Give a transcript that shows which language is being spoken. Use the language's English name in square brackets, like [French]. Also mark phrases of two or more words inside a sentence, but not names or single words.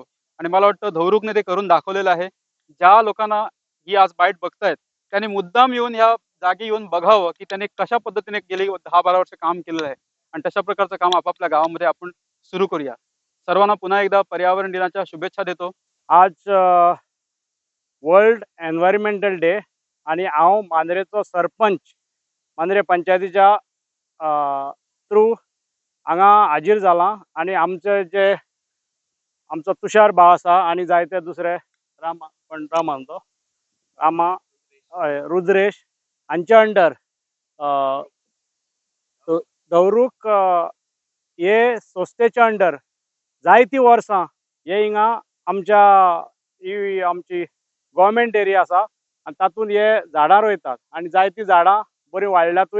[Marathi] आणि मला वाटतं धौरुकने ते करून दाखवलेलं आहे. ज्या लोकांना ही आज बाईट बघतायत त्यांनी मुद्दाम येऊन ह्या जागी येऊन बघावं की त्यांनी कशा पद्धतीने गेली 10-12 वर्ष काम केलेलं आहे आणि तशा प्रकारचं काम आपापल्या गावामध्ये आपण सुरू करूया. सर्वांना पुन्हा एकदा पर्यावरण दिनाच्या शुभेच्छा देतो. [Konkani] आज [English] World Environmental Day [Konkani] आणि हांव मांद्रेचो सरपंच मांद्रे पंचायतीच्या थ्रू हांगा हाजीर जाला आणि आमचो तुषार भाव आसा आणि जायते दुसरे रामा रुद्रेश हांच्या अंडर धौरुक हे संस्थेच्या अंडर जायती वर्सां हे हिंगा आमच्या ही आमची [English] government area [Konkani] आसा आनी तातूंत हे झाडां रोयतात आनी जायतीं झाडां बरी वाडल्यातूय.